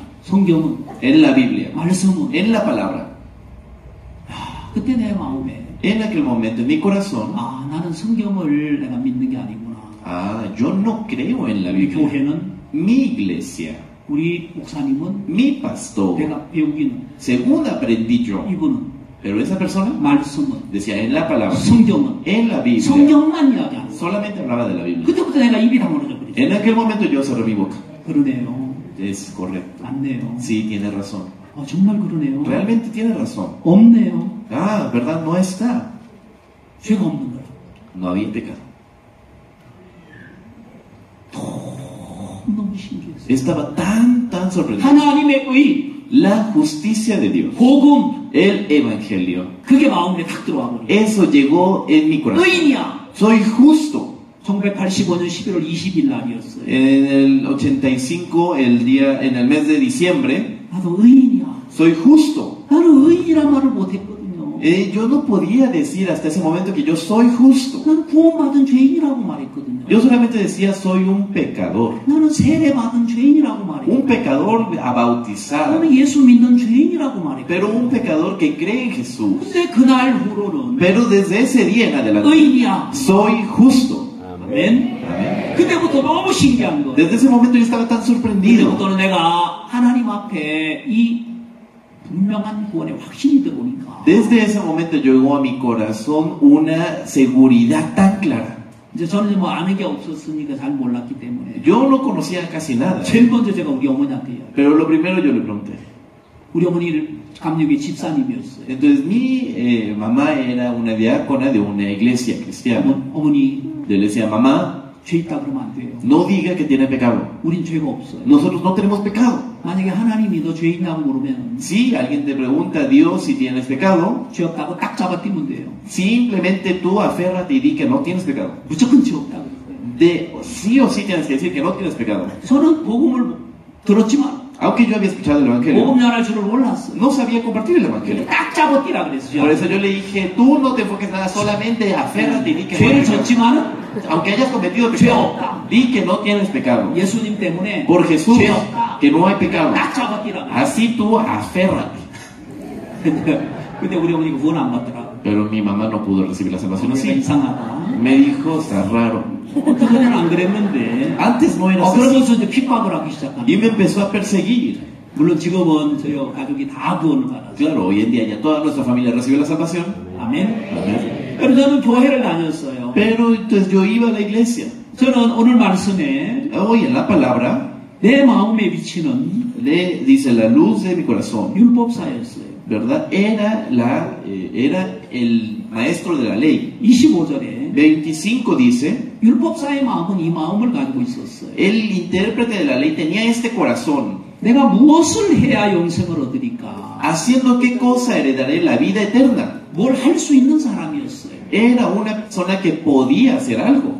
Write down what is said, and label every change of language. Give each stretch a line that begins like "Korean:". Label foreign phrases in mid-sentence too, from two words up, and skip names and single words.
Korean: 성경은,
Spanish: En la Biblia,
Korean: 말씀은.
Spanish: en la palabra.
Korean: 그때 내 마음에
Spanish: En aquel momento, en mi corazón,
Korean: 아 나는 성경을 내가 믿는 게 아니구나.
Spanish: yo no creo en la
Korean: 우리
Spanish: Biblia.
Korean: 교회는,
Spanish: Mi iglesia,
Korean: 우리 목사님은,
Spanish: mi pastor,
Korean: 내가 배우기는,
Spanish: según aprendí yo,
Korean: 이분은
Spanish: pero esa persona
Korean: 말씀은,
Spanish: decía en la palabra,
Korean: 성경은,
Spanish: en la Biblia,
Korean: 성경만 이야기하는.
Spanish: solamente hablaba de la Biblia.
Korean: 그때부터 내가 입이 다물어져 버리죠.
Spanish: En aquel momento yo cerré mi boca.
Korean: 그러네요.
Spanish: Es correcto.
Korean: 맞네요.
Spanish: Sí, tiene razón.
Korean: 정말 그러네요.
Spanish: Realmente tiene razón.
Korean: 없네요.
Spanish: ¿Verdad? No está.
Korean: 죄가 없는 거야.
Spanish: No había pecado.
Korean: 너무 신기했어요.
Spanish: Estaba tan sorprendido.
Korean: 하나님의 의,
Spanish: La justicia de Dios,
Korean: 복음,
Spanish: el evangelio,
Korean: 그게 마음에 탁 들어와 버려.
Spanish: eso llegó en mi corazón.
Korean: 의인이야.
Spanish: Soy justo.
Korean: 1985년 11월 20일 날이었어요.
Spanish: En el 85, en el mes de diciembre,
Korean: 나도 의인이야.
Spanish: soy justo.
Korean: 나는 의인이란 말을 못했거든요.
Spanish: Yo no podía decir hasta ese momento que yo soy justo.
Korean: 나는 구원받은 죄인이라고 말했거든요.
Spanish: Yo solamente decía soy un pecador.
Korean: 나는 세례받은 죄인이라고
Spanish: Un
Korean: 말했거든요.
Spanish: pecador bautizado.
Korean: 나는 예수 믿는 죄인이라고 말했거든요.
Spanish: Pero un pecador que cree en Jesús.
Korean: 근데 그날 후로는
Spanish: Pero desde ese día en adelante,
Korean: 의인이야.
Spanish: soy justo.
Korean: 아멘.
Spanish: Amén.
Korean: 그때부터 너무 신기한 거예요.
Spanish: Desde ese momento yo estaba tan sorprendido.
Korean: 그때부터는 내가 하나님 앞에 이 분명한 구원의 확신이 들어오니까
Spanish: Desde ese momento llegó a mi corazón una seguridad tan clara.
Korean: 이제 저는 뭐 아는 게 없었으니까 잘 몰랐기 때문에
Spanish: Yo no conocía casi nada.
Korean: 제일 먼저 제가 우리 어머니한테 이야기해요.
Spanish: Pero lo primero yo le pregunté.
Korean: 우리 어머니를 감리교회 집사님이었어요.
Spanish: Entonces mi mamá era una diácona de una iglesia cristiana.
Korean: 어머니
Spanish: Yo le decía, mamá,
Korean: 죄 있다 그러면 안 돼요.
Spanish: no diga que tiene pecado.
Korean: 우린 죄가 없어요.
Spanish: Nosotros no tenemos pecado.
Korean: 만약에 하나님이 너 죄 있냐고 물으면
Spanish: Si alguien te pregunta a Dios si tienes pecado,
Korean: 죄 없다고 딱 잡아뛰면 돼요.
Spanish: simplemente tú aférrate y di que no tienes pecado.
Korean: 무조건 죄 없다고 그래요.
Spanish: Sí o sí tienes que decir que no tienes pecado.
Korean: 저는 복음을 들었지만
Spanish: Aunque yo había escuchado el Evangelio,
Korean: 복음 전할 줄을 몰랐어요.
Spanish: no sabía compartir el Evangelio.
Korean: 딱 잡아뛰라 그랬어요.
Spanish: Por eso yo le dije, tú no te enfoques nada, solamente aférrate y di que no
Korean: 죄를
Spanish: tienes pecado.
Korean: 졌지만은
Spanish: Aunque hayas cometido
Korean: 죄
Spanish: pecado,
Korean: 없다.
Spanish: di que no tienes pecado.
Korean: 예수님 때문에
Spanish: Por Jesús,
Korean: 죄 없다.
Spanish: que no hay pecado.
Korean: 딱 잡아뛰라.
Spanish: Así tú aférrate.
Korean: 근데 우리 어머니가 구원 안 받더라.
Spanish: Pero mi mamá no pudo recibir la salvación
Korean: 어머니가
Spanish: así.
Korean: 이상하다.
Spanish: Me dijo, está raro.
Korean: 그전에는 안 그랬는데.
Spanish: Antes no era así.
Korean: 그러면서 이제 핍박을 하기 시작한.
Spanish: Y me empezó a perseguir.
Korean: 물론 지금은 저희 가족이 다 구원을 받았어요.
Spanish: Claro, hoy en día ya toda nuestra familia recibió la salvación.
Korean: 아멘.
Spanish: Amén.
Korean: 그래서 저는 교회를 다녔어요.
Spanish: Pero entonces yo iba a la iglesia.
Korean: 저는 오늘 말씀에
Spanish: Hoy en la palabra
Korean: 내 마음에 비치는
Spanish: le dice la luz de mi corazón,
Korean: 율법사였어요.
Spanish: ¿verdad? Era el maestro de la ley.
Korean: 25절에
Spanish: 25 dice,
Korean: 율법사의 마음은 이 마음을 가지고 있었어요.
Spanish: el intérprete de la ley tenía este corazón.
Korean: 내가 무엇을 해야 영생을 얻으리까?
Spanish: ¿Haciendo qué cosa heredaré la vida eterna?
Korean: 뭘 할 수 있는 사람이었어요.
Spanish: Era una persona que podía hacer algo.